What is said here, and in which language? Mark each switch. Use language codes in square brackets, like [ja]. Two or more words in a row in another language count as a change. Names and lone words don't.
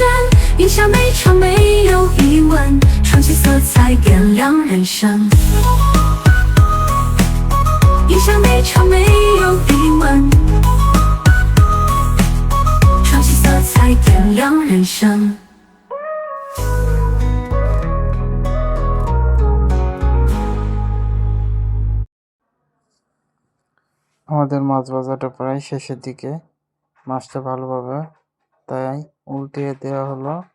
[zh] 赢下每场没有疑问，传奇色彩点亮人生。赢下每场没有疑问，传奇色彩点亮人生。 [bn] আমাদের মাছ ভাজাটা প্রায় শেষের দিকে, মাছটা ভালোভাবে তাই উল্টিয়ে দেওয়া হলো।